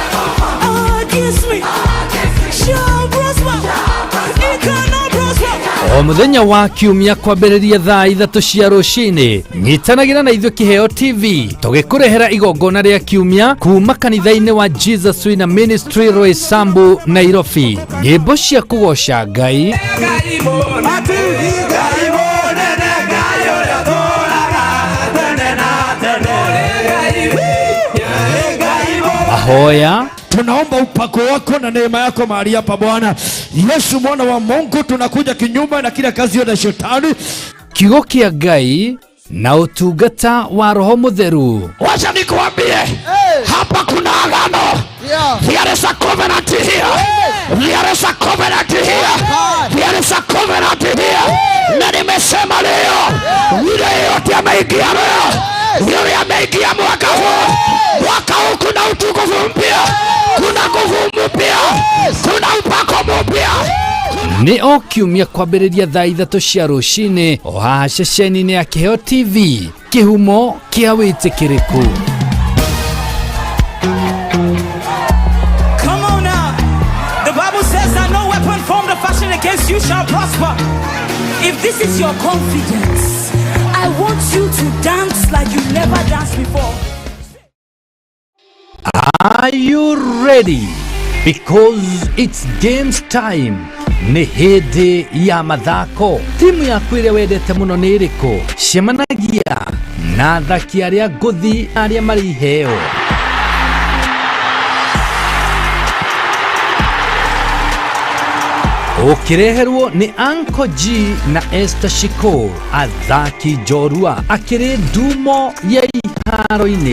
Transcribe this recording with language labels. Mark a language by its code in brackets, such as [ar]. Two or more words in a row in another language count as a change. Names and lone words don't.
[ki] O muthenya wa kiumia kwambĩrĩria thaa 3 cia rũcinĩ nyitanagira na ithuĩ Kiheo TV tũgĩkũrehera igongona rĩa kiumia kuma kanitha-inĩ wa Jesus Winner Ministry Roysambu, Nairobi. Nyĩmbo cia kũgoca Ngai, mahoya. [sw] Tunaomba upako wako na neema yako mahali hapa Bwana Yesu mwana wa Mungu. Tunakuja kinyume na kila kazi ya shetani, [ki] kiugo kia Ngai na utungata wa Roho Mutheru. [sw] Wacha nikuambie, hapa kuna agano. [en] There is a covenant here. There is a covenant here. There is a covenant here. [sw] Na nimesema leo, yule yote ameingia leo, yule ameingia mwaka huu. Mwaka huu kuna utukufu mpya, kuna nguvu mpya, kuna upako mpya. [ki] Ni o kiumia kwambĩrĩria thaa 3 cia rũcinĩ o haha ceceni-inĩ ya Kiheo TV, kihumo kia wĩtĩkĩrĩku. [en] Come on now. The Bible says that no weapon formed or fashioned against you shall prosper. If this is your confidence, I want you to dance like you never danced before. Are you ready? Because it's games time. [ki] Ni hĩndĩ ya mathako. Timu yaku ĩrĩa wendete mũno nĩ ĩrĩkũ? Cemanagia na athaki arĩa ngũthi arĩa marĩ iheo. Ukireherwo ni Uncle G na Esther Shiko, athaki njorua akĩrĩ ndumo ya iharo-inĩ.